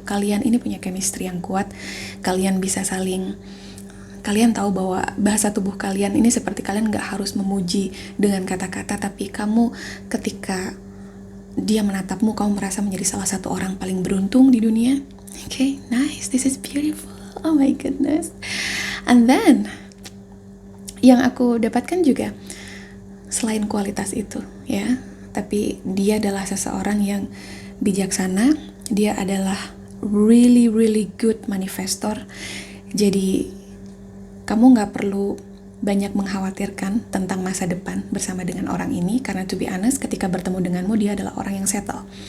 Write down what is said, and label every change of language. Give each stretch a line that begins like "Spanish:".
Indonesian: Kalian ini punya chemistry yang kuat, kalian bisa saling, kalian tahu bahwa bahasa tubuh kalian ini seperti kalian gak harus memuji dengan kata-kata, tapi kamu ketika dia menatapmu, kamu merasa menjadi salah satu orang paling beruntung di dunia.
English: Okay, nice, this is beautiful. Oh my goodness. And then
Indonesian: yang aku dapatkan juga selain kualitas itu, ya, tapi dia adalah seseorang yang bijaksana. Dia adalah
English: really good manifestor.
Indonesian: Jadi kamu gak perlu banyak mengkhawatirkan tentang masa depan bersama dengan orang ini, karena
English: to be honest,
Indonesian: ketika bertemu denganmu, dia adalah orang yang settle.